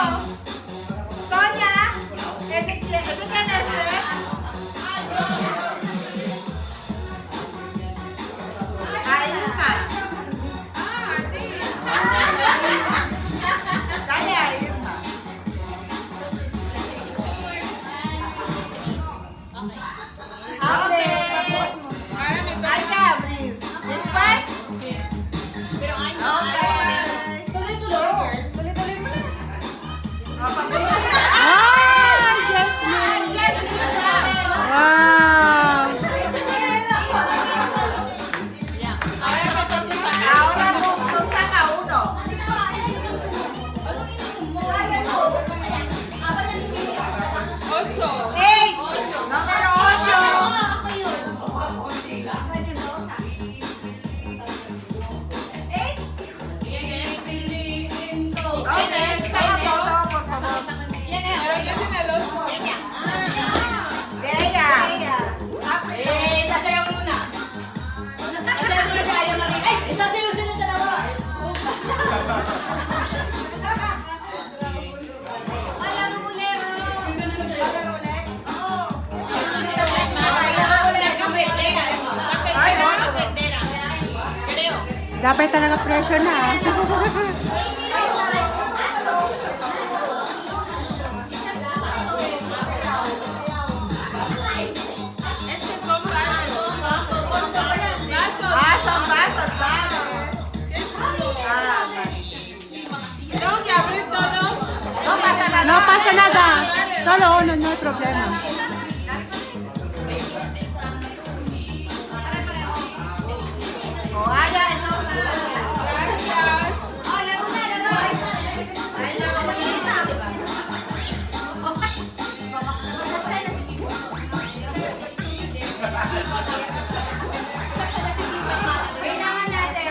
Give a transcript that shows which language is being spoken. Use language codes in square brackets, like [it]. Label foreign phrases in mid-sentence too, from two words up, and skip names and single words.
[tl] Sonia. Edit ka na, Esther. Ayun pa. Dali, ayun pa. [en] Okay. Aika, please. This one? Okay. [tl] Tuloy-tuloy, girl. Tuloy-tuloy mo na. Ah, Jasmine. Wow. [es] Ahora tú saca uno. [en] Eight. [es] Número 8. Okay, saca foto, por favor. De ella. [tl] Sasayaw muna. Sasayaw muna si Aya Marie. Ay, sasayaw sila dalawa. Wala nang ulit. Oo. Ay, no. Dapat talaga pressure na. [es] Vasos, vasos, vasos. Tengo que abrir todos. No pasa nada. No pasa nada. Solo uno, no hay problema. O, [tl] Aya, ito. Kailangan natin.